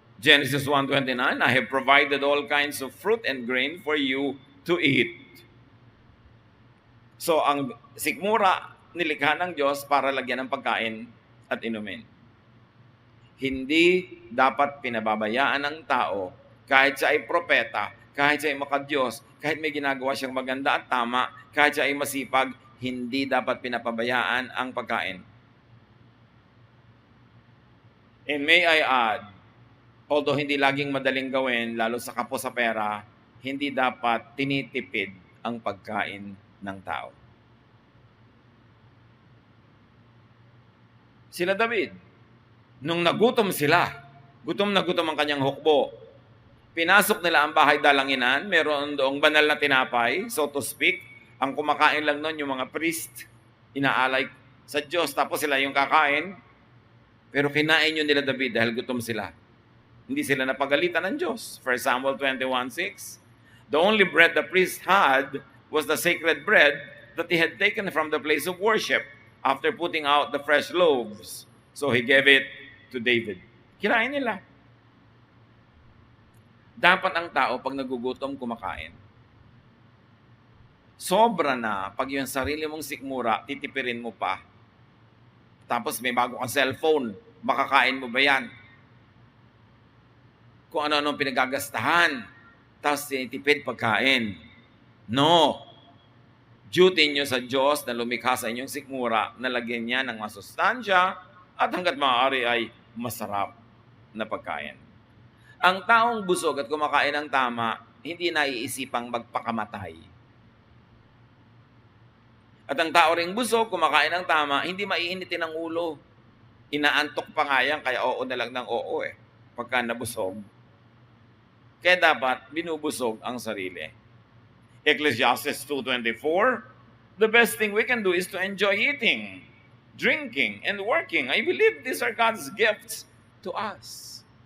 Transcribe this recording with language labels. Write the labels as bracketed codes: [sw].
[en] Genesis 1:29, I have provided all kinds of fruit and grain for you to eat. [tl] So, ang sikmura, nilikha ng Diyos para lagyan ng pagkain at inumin. Hindi dapat pinababayaan ng tao, kahit siya ay propeta, kahit siya ay makadiyos, kahit may ginagawa siyang maganda at tama, kahit siya ay masipag, hindi dapat pinapabayaan ang pagkain. [en] And may I add, although [tl] hindi laging madaling gawin, lalo sa kapos sa pera, hindi dapat tinitipid ang pagkain ng tao. Sila David, nung nagutom sila, gutom na gutom ang kanyang hukbo, pinasok nila ang bahay dalanginan, meron doong banal na tinapay, [en] so to speak, [tl] ang kumakain lang nun yung mga priest, inaalay sa Diyos, tapos sila yung kakain, pero kinain yun nila David dahil gutom sila. Hindi sila napagalitan ng Diyos. [en] 1 Samuel 21:6, the only bread the priest had was the sacred bread that he had taken from the place of worship after putting out the fresh loaves. So he gave it to David. [tl] Kinain nila. Dapat ang tao pag nagugutom kumakain. Sobra na pag yung sarili mong sikmura, titipirin mo pa. Tapos may bago kang cellphone, makakain mo ba yan? Kung ano-ano pinagagastahan, tapos tinitipid pagkain. No. Duty nyo sa Diyos na lumikha sa inyong sikmura na lagyan niya ng masustansya at hanggat maaari ay masarap na pagkain. Ang taong busog at kumakain ng tama, hindi naiisipang magpakamatay. At ang tao ring busog, kumakain ng tama, hindi maiinitin ang ulo. Inaantok pa nga yan, kaya oo na lang ng oo pagka nabusog. Kaya dapat binubusog ang sarili. [en] Ecclesiastes 2:24, the best thing we can do is to enjoy eating, drinking, and working. I believe these are God's gifts to us.